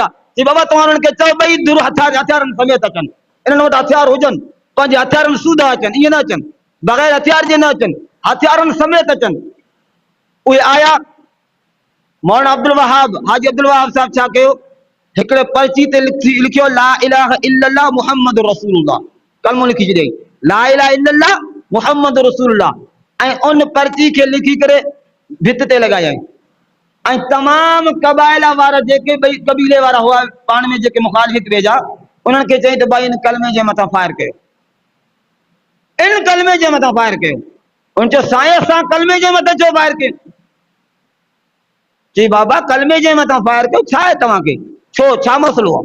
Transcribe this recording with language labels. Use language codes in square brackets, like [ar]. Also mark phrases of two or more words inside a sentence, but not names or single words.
[sd] चई बाबा तव्हां उन्हनि खे चओ ॿई धुर हथियारनि समेत अचनि, इन्हनि वटि हथियार हुजनि, पंहिंजे हथियारनि सूधा अचनि, ईअं न अचनि, बग़ैर हथियार जे न अचनि, हथियारनि समेत अचनि। उहे आया। मौलाना अब्दुल वहाब हाजी अब्दुल वहाब साहब छा कयो, हिकिड़े पर्ची ते लिखियो [ar] لا إله إلا الله محمد رسول الله, [sd] कलमो लिखी छॾियईं, [ar] لا إله إلا الله محمد رسول الله, [sd] ऐं उन पर्ची खे लिखी करे भित ते लॻायईं। ऐं तमामु क़बाइला वारा जेके ॿई क़बीले वारा हुआ पाण में जेके मुखालिफ़ वेझा, उन्हनि खे चई त भाई इन कलमे जे मथां फायर कयो, इन कलमे जे मथां फायर कयो। उन चयो साईं असां कलमे जे मथां छो फायर कयो? चई बाबा कलमे जे मथां फायर कयो, छा आहे तव्हांखे, छो छा मसलो आहे?